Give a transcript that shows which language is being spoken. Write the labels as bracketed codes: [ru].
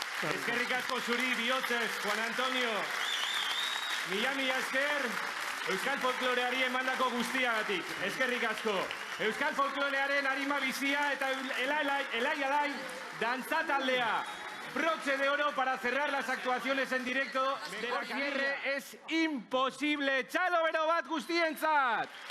[eu] Eskerrik asko zuri bihotzez, Juan Antonio. Mila esker, Euskal Folkloreari emandako guztiagatik. Eskerrik asko. Euskal Folklorearen arima bizia eta elai dantza taldea. [es] Broche de oro para cerrar las actuaciones en directo. Mejor cierre es imposible. [eu] Txalo bero bat guztientzat!